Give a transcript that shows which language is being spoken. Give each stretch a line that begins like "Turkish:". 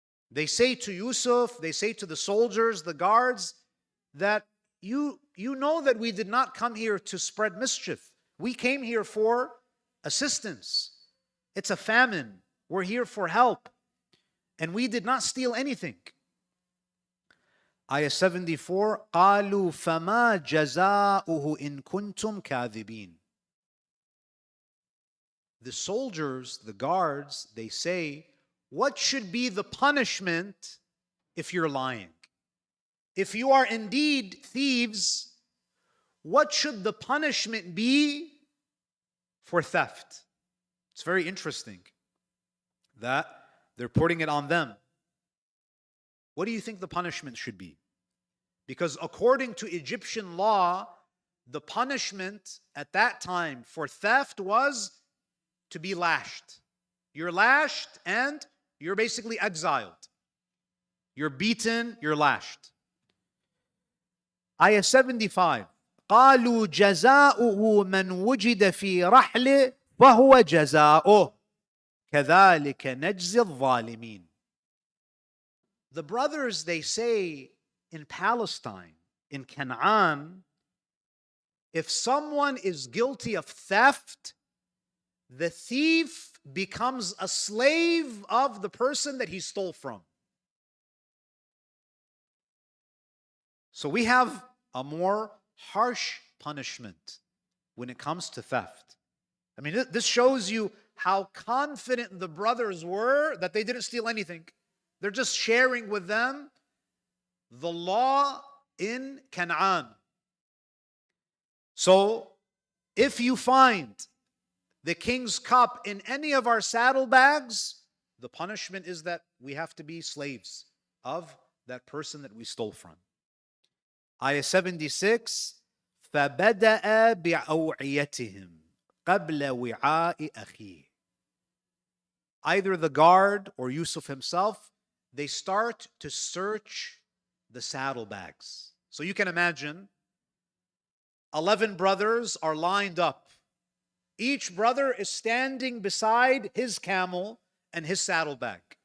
English: They say to Yusuf, they say to the soldiers, the guards, that you know that we did not come here to spread mischief. We came here for assistance. It's a famine. We're here for help. And we did not steal anything.
Arabic: Ayah 74, قَالُوا فَمَا جَزَاؤُهُ إِن كُنْتُمْ كَاذِبِينَ.
English: The soldiers, the guards, they say, what should be the punishment if you're lying? If you are indeed thieves, what should the punishment be for theft? It's very interesting that they're putting it on them. What do you think the punishment should be? Because according to Egyptian law, the punishment at that time for theft was to be lashed. You're lashed and you're basically exiled. You're beaten, you're lashed. Ayah 75.
Arabic: قالوا جزاؤه من وجد في رحله فهو جزاؤه كذلك نجزي الظالمين.
English: The brothers, they say in Palestine, in Canaan, if someone is guilty of theft, the thief becomes a slave of the person that he stole from. So we have a more harsh punishment when it comes to theft. I mean, this shows you how confident the brothers were that they didn't steal anything. They're just sharing with them the law in Canaan. So, if you find the king's cup in any of our saddlebags, the punishment is that we have to be slaves of that person that we stole from.
Arabic: Ayah 76, فَبَدَأَ بِأَوْعِيَتِهِمْ قَبْلَ وِعَاءِ أَخِيهِ.
English: either the guard or Yusuf himself, they start to search the saddlebags. So you can imagine 11 brothers are lined up. Each brother is standing beside his camel and his saddlebag.